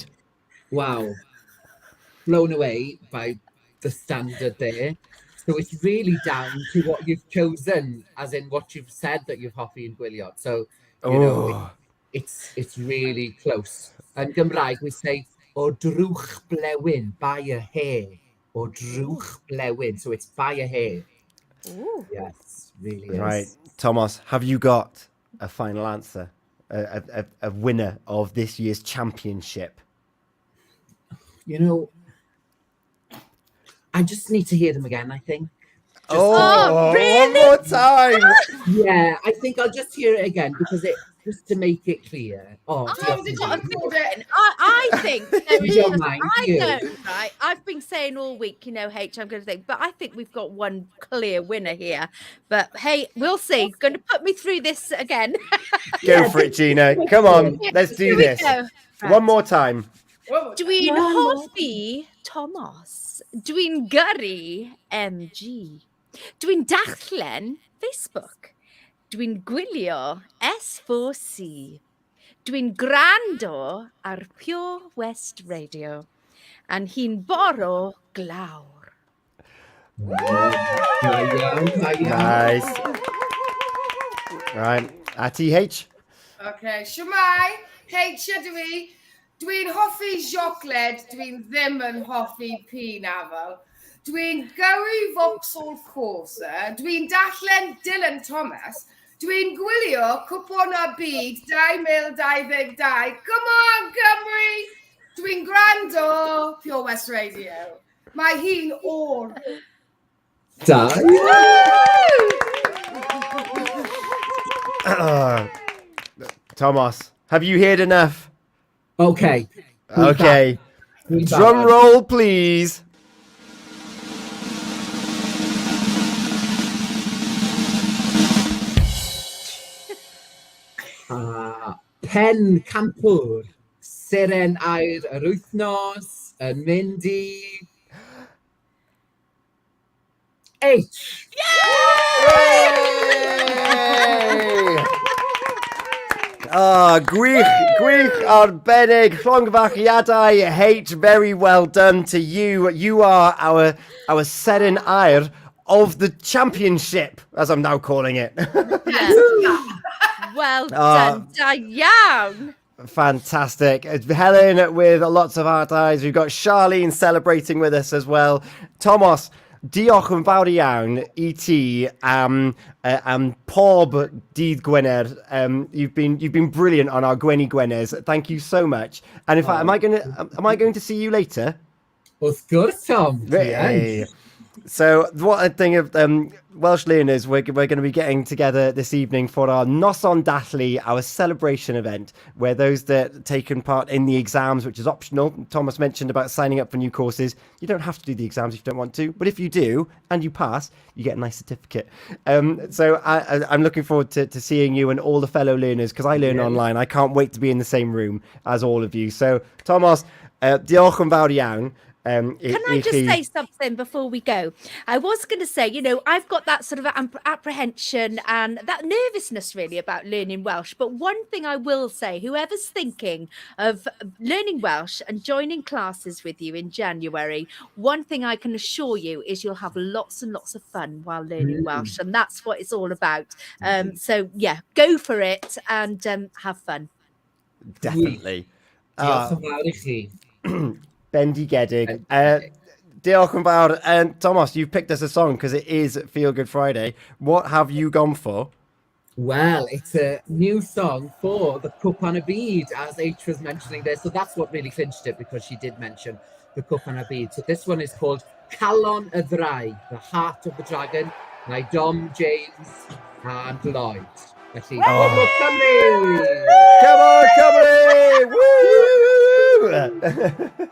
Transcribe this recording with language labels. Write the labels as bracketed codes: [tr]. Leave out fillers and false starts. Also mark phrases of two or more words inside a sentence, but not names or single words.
[en] Wow. Blown away by the standard there. So it's really down to what you've chosen, as in what you've said that you've hoffi and gwylio. So, you know, it's really close. In Gymraeg, we say, [cy] o drwch blewyn, [en] by a hair. [cy] O drwch blewyn. [en] So it's by a hair. Ooh. Yes, really is. Right. Thomas, have you got a final answer? A winner of this year's championship? You know, I just need to hear them again, I think. Oh, really? One more time. Yeah, I think I'll just hear it again because just to make it clear. Oh, Tom, did you [cy] diolch yn [en] record it? I think there is You don't just, mind, I do you? know, right? I've been saying all week, I'm going to think, but I think we've got one clear winner here. But hey, we'll see. Going to put me through this again. Go for it, Gina. Come on, let's do Here we this. go. One more time. [cy] Dwi'n hoffi Tomos. Dwi'n gyrru MG. Dwi'n darllen Facebook. Dwi'n gwylio S4C. Dwi'n gwrando ar Pure West Radio. And hi'n boro glawr. [en] Nice. Right. A TH? [cy] Okay, Shwmai, H ydw i. Dwi'n hoffi siocled, dwi'n ddim yn hoffi pînafol. Dwi'n gyrru Vauxhall Corsa, dwi'n darllen Dylan Thomas, dwi'n gwylio Cwpon y Byd 2022. [en] Come on, Cymru! [cy] Dwi'n gwrando Pure West Radio. Mae hi'n o'r. Da. [en] Tomos, have you heard enough? Okay. Okay. [cy] Dwi'n [en] Drum [cy] barod. [en] roll, please. [cy] Pen campwr, Seren air yr wythnos, yn mynd i... H. Gwych arbennig, llongfachiadau, [en] H, very well done to you. You are our Seren Air of the championship, as I'm now calling it. Well done, [cy] da iawn. [en] Fantastic. Helen with lots of hard eyes. We've got Charlene celebrating with us as well. [cy] Tomos, diolch yn fawr iawn I ti am pob dydd Gwener. [en] You've been brilliant on our Gwenny Gweners. Thank you so much. And in fact, am I going to see you later? [cy] Wrth gwrs, Tom. [en] Hey. So what I think of Welsh learners, we're going to be getting together this evening for our [cy] Noson Dathlu, [en] our celebration event, where those that taken part in the exams, which is optional. Thomas mentioned about signing up for new courses. You don't have to do the exams if you don't want to, but if you do and you pass, you get a nice certificate. So I'm looking forward to seeing you and all the fellow learners, because I learn online. I can't wait to be in the same room as all of you. So Tomos, [cy] diolch yn fawr iawn. [en] Can I just say something before we go? I was going to say, I've got that sort of apprehension and that nervousness really about learning Welsh. But one thing I will say, whoever's thinking of learning Welsh and joining classes with you in January, one thing I can assure you is you'll have lots and lots of fun while learning Welsh. And that's what it's all about. So, yeah, go for it and have fun. Definitely. [cy] Diolch yn fawr I chi. Bendigedig. Diolch yn fawr. [en] And Thomas, you've picked us a song because it is Feel Good Friday. What have you gone for? Well, it's a new song for the Cwpan y Byd, as H was mentioning there. So that's what really clinched it, because she did mention the Cwpan y Byd. So this one is called Calon y Ddraig, the Heart of the Dragon, by Dom, James and Lloyd. [cy] Felly, Cymru! [en] Come on, Cymru! Woo!